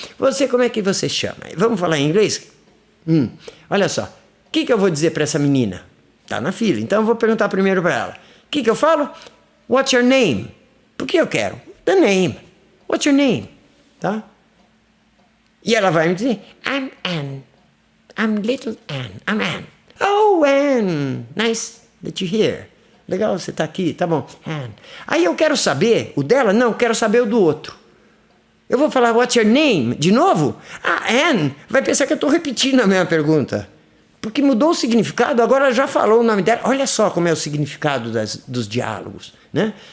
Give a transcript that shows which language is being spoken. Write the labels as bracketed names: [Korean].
[Portuguese] Você, como é que você chama? Vamos falar em inglês? Olha só. O que eu vou dizer para essa menina? Tá na fila. Então eu vou perguntar primeiro para ela. O que eu falo? [English] What's your name? [Portuguese] Por que eu quero? [English] The name. What's your name? [Portuguese] Tá? E ela vai me dizer, [English] I'm Anne. I'm little Anne. I'm Anne. Oh, Anne, nice that you're here. [Portuguese] Legal, você tá aqui, tá bom. Anne. Aí eu quero saber o dela? Não, quero saber o do outro. Eu vou falar, [English] what's your name? [Portuguese] De novo? Anne vai pensar que eu estou repetindo a mesma pergunta. Porque mudou o significado, agora ela já falou o nome dela. Olha só como é o significado dos diálogos, né?